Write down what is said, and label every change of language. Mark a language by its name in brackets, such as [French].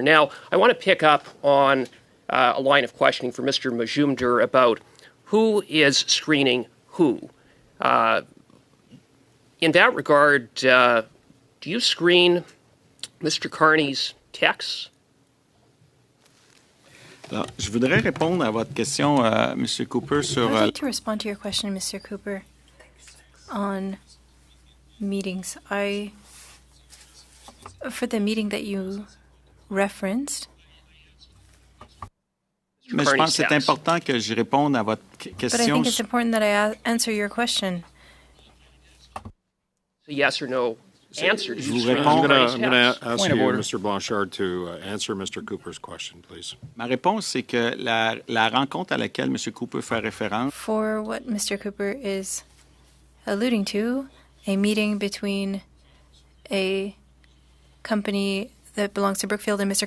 [English] Now, I want to pick up on a line of questioning for Mr. Majumdar about who is screening who. In that regard, do you screen Mr. Carney's texts? [French] Alors, je voudrais répondre à votre question, M. Cooper, sur... [English] I'd like to respond to your question, Mr. Cooper, on meetings. For the meeting that you referenced, [French] Mais je pense que c'est important que je réponde à votre question. [English] But I think it's important that I answer your question. A yes or no answer. I'm going to ask you, Mr. Blanchard, to answer Mr. Cooper's question, please. [French] Ma réponse, c'est que la rencontre à laquelle M. Cooper fait référence... [English] For what Mr. Cooper is alluding to, a meeting between a company that belongs to Brookfield and Mr.